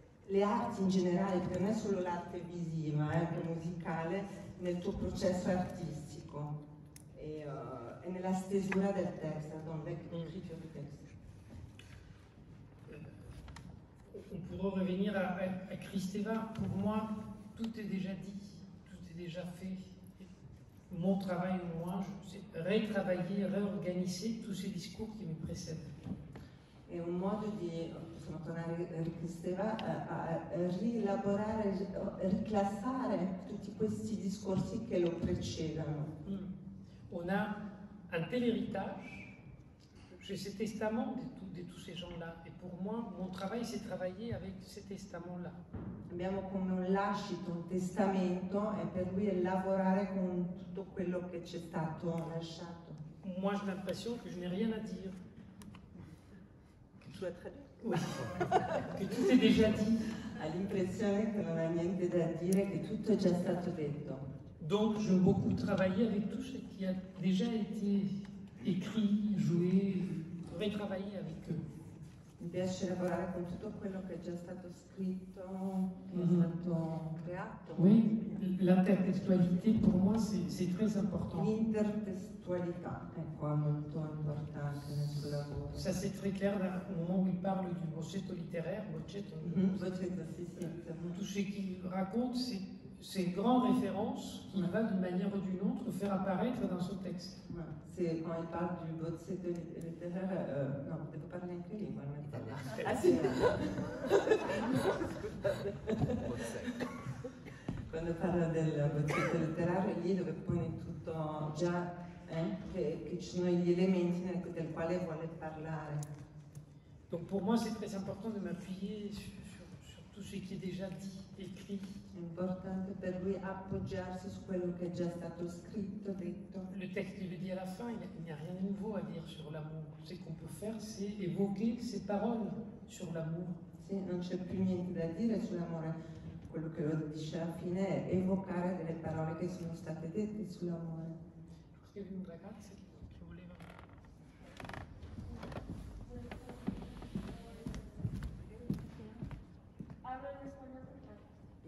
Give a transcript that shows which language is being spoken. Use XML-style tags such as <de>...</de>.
<it>le arti in generale, perché non è solo l'arte visiva, anche musicale, nel tuo processo artistico e nella stesura del testo,</it> <fr>dans l'écriture du texte. On pourrait revenir à Kristeva. Pour moi, tout est déjà dit, tout est déjà fait. Mon travail, moi, c'est retravailler, réorganiser tous ces discours qui me précèdent.</fr> <it>È un modo di, possiamo tornare a Kristeva, a rielaborare, riclassare tutti questi discorsi che lo precedono.</it> <fr>On a un tel héritage, j'ai ce testament de tous ces gens-là. Et pour moi, mon travail, c'est travailler avec ce testament-là.</fr> <it>Abbiamo come un lascito, un testamento, e per lui è lavorare con tutto quello che ci è stato lasciato.</it> <fr>Moi, j'ai l'impression que je n'ai rien à dire.</fr> <it>Tu l'as tradotto?</it> <fr>Oui. Que tout est déjà dit.</fr> <it>Ha l'impressione che non ha niente da dire, che tutto è già stato detto.</it> <fr>Donc, je veux beaucoup travailler avec tout ce qui a déjà été écrit, joué, retravailler avec eux.</fr> <it>Mi piace lavorare con tutto quello che è già stato scritto, che è stato creato.</it> <fr>Oui, l'intertextualité pour moi c'est très important.</fr> <it>L'intertestualità è qua molto importante nel suo lavoro.</it> <fr>Ça c'est très clair au moment où il parle du bocetto littéraire, bocetto.</fr> <it>Bocetto, sì, sì.</it> <fr>Tout ce qu'il raconte, c'est grandes références qu'il va d'une manière ou d'une autre faire apparaître dans son texte.</fr> <it>Sì,</it> <fr>quand il parle du bozzetto letteraire,</fr> <it>no, devo parlare anche lingua, non è ah sì. Quando parla del bozzetto letterario, lì dove pone tutto già, che ci sono gli elementi del quale vuole parlare.</it> <fr>Donc pour moi c'est très important de m'appuyer sur tout ce qui est déjà dit, écrit.</fr> <it>È importante per lui appoggiarsi su quello che è già stato scritto, detto.</it> <fr>Le texte, il le dit à la fin, il n'y a rien de nouveau à dire sur l'amour. Ce qu'on peut faire, c'est évoquer ces paroles sur l'amour.</fr> <it>Sì, non c'è più niente da dire sull'amore. Quello che lo dice alla fine è evocare delle parole che sono state dette sull'amore. Perché vi un ragazzo che voleva...</it> <es>Hablo en español porque...</es>